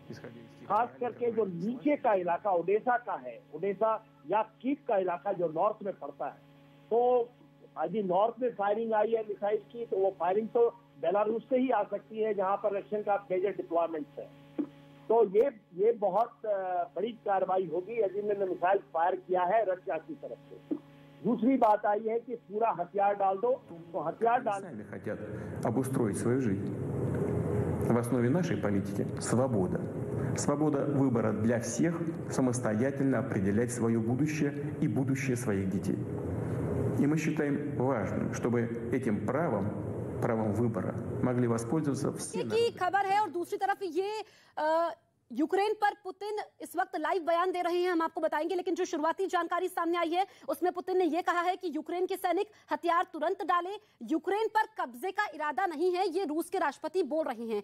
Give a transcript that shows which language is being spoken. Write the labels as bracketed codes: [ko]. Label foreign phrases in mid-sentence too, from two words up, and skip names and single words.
[hi] खास करके जो नीचे का इलाका ओडेसा का है, ओडेसा या कीव का इलाका जो नॉर्थ में पड़ता है, तो यदि नॉर्थ में फायरिंग आई है मिसाइल की, तो वो फायरिंग तो बेलारूस से ही आ सकती है जहां पर रशियन का [en] major deployments [hi] है। तो ये बहुत बड़ी कार्रवाई होगी यदि मैंने मिसाइल फायर किया है रशिया की तरफ से। दूसरी बात आई है कि पूरा हथियार डाल दो, तो हथियार डाल [ru] хотят обустроить свою жизнь. В основе нашей политики свобода. Свобода выбора для всех самостоятельно определять свое будущее и будущее своих детей. И мы считаем важным, чтобы этим правом выбора могли वоспользоваться все. [hi] की खबर है और दूसरी तरफ ये यूक्रेन पर पुतिन इस वक्त लाइव बयान दे रहे हैं, हम आपको बताएंगे। लेकिन जो शुरुआती जानकारी सामने आई है उसमें पुतिन ने यह कहा है कि यूक्रेन के सैनिक हथियार तुरंत डालें, यूक्रेन पर कब्जे का इरादा नहीं है, ये रूस के राष्ट्रपति बोल रहे हैं।